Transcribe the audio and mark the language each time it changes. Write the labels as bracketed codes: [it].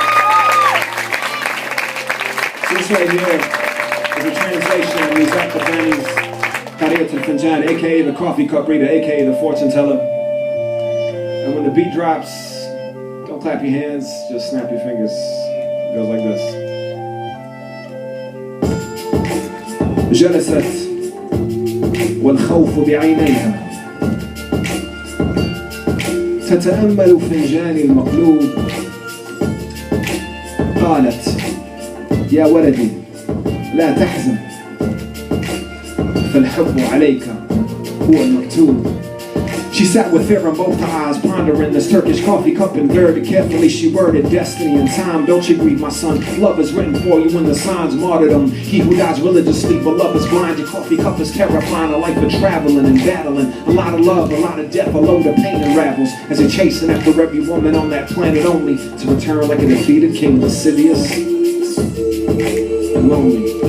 [en] So this right here is a translation of Nizat Qadani's Qadiyat al-Finjan, aka the coffee cup reader, aka the fortune teller. And when the beat drops, don't clap your hands, just snap your fingers. It goes like this. [ar] جلست والخوف بعينيها تتأمل فنجاني المقلوب قالت يا ولدي لا تحزن فالحب عليك هو المكتوب. [en] She sat with fear in both her eyes, pondering this Turkish coffee cup inverted. Carefully she worded destiny and time. Don't you grieve, my son. Love is written for you in the signs, martyrdom. He who dies religiously, but love is blind. Your coffee cup is terrifying. A life of traveling and battling. A lot of love, a lot of death, a load of pain unravels. As you're chasing after every woman on that planet only to return like a defeated king, lascivious and lonely.